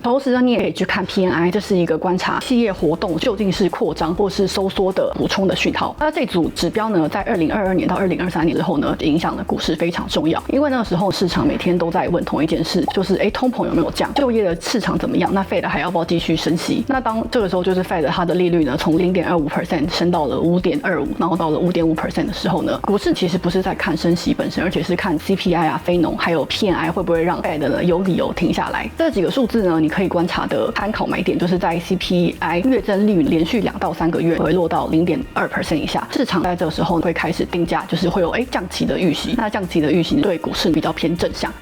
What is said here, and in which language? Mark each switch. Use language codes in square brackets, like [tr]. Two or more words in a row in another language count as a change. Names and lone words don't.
[zh] 同時呢，你也可以去看 PMI， 這是一個觀察企業活動究竟是擴張或是收縮的補充的訊號。那這組指標呢，在2022年到2023年之後呢，影響了股市非常重要，因為那個時候市場每天都在問同一件事，就是通膨有沒有降，就業的市场怎麼樣，那 Fed 還要不要繼續升息？那當這個時候就是 Fed 它的利率呢從0.25% 升到了5.25%，然後到了5.5% 的時候呢，股市其實不是在看升息本身，而且是看 CPI 啊、非農還有 PMI 會不會讓 Fed 呢有理由停下來。這幾個數字呢，你可以觀察的參考買點就是在 CPI 月增率連續2到3個月回落到0.2% 以下，市場在這個時候會開始定價，就是會有降息的預期。那降息的預期對股市比較偏正向。